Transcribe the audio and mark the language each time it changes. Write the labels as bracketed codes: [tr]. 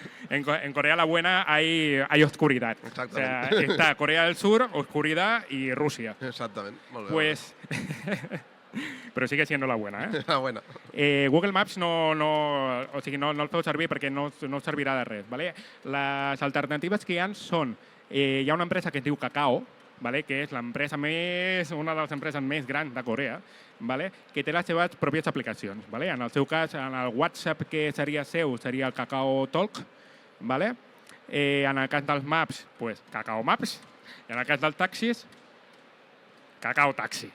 [es] En Corea la buena hay oscuridad. [ca] Exactament. [es] O sea, está Corea del Sur, oscuridad, y Rusia. [ca] Exactament. Molt bé. [es] Pues... [ca] Però [es] sigue siendo la buena, eh? La buena. [ca] Google Maps no el feu servir perquè no servirà de res. ¿vale? Les alternatives que hi ha són... hi ha una empresa que es diu Kakao, ¿vale? Que és una de les empreses més grans de Corea, ¿vale? Que té les seves pròpies aplicacions. ¿vale? En el seu cas, en el WhatsApp que seria seu, seria el Kakao Talk. ¿vale? En el cas dels Maps, pues, Kakao Maps. I en el cas dels taxis, Kakao Taxi.